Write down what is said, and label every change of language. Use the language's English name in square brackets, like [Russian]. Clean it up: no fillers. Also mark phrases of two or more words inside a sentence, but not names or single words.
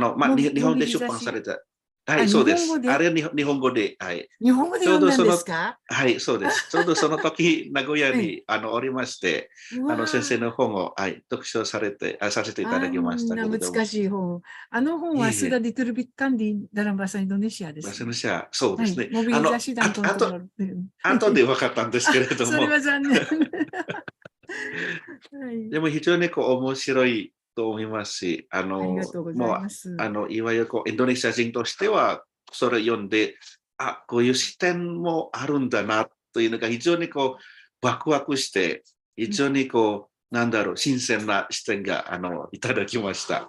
[Japanese] 日本で出版された。はい、そうです。あれ日本語で。日本語で読んだんですか？はい、そうです。ちょうどその時、名古屋におりまして、先生の本を読書させていただきましたけれども。難しい本。本は [Indonesian] sudah diterbitkan di dalam bahasa Indonesia です。 bahasa Indonesia、 [Japanese] そうですね。 [Indonesian] mobilisasi dan kontrol。 [Japanese] 後で分かったんですけれども。それは残念。でも非常に面白いと思いますし、ありがとうございます。いわゆるインドネシア人としては、それを読んで、こういう視点もあるんだなというのが非常にワクワクして、非常に新鮮な視点がいただきました。